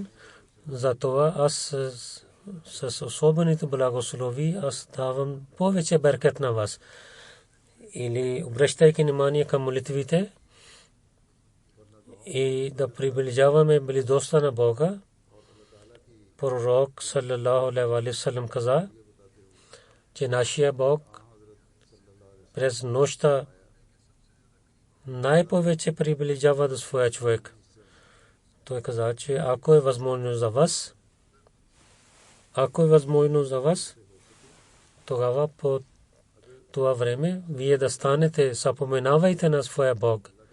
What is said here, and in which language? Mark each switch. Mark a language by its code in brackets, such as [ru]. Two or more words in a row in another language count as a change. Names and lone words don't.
[bg] Затова аз с особените благослови аз давам повече беркет на вас. Или обръщайки внимание към молитвите и да приближаваме близостта на Бога. Пророк [ar] صلى الله عليه وسلم [bg] каза, че нашия Бог през нощта най-повече приближава до своя човек. Той каза, че ако е възможно за вас, тогава по това време вие да станете, съпоменавайте на своя Бог.